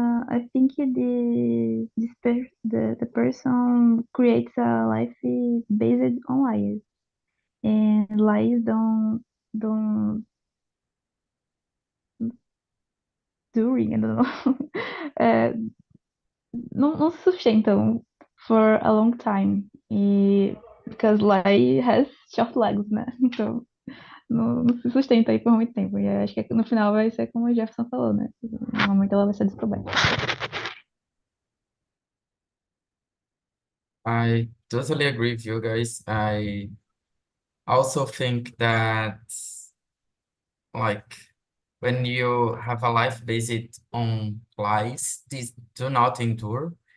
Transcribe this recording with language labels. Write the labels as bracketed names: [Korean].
[English] I think the person creates a life based on lies, and lies don't during, I don't know, uh, [Portuguese] não se sustentam [English] for a long time. E because lie has short legs, né? [Portuguese] Então não se sustenta aí por muito tempo. E eu acho que no final vai ser como o Jefferson falou, né? Normalmente ela vai ser descoberta. [English] I totally agree with you guys. I also think that, like, when you have a life based on lies, these do not endure.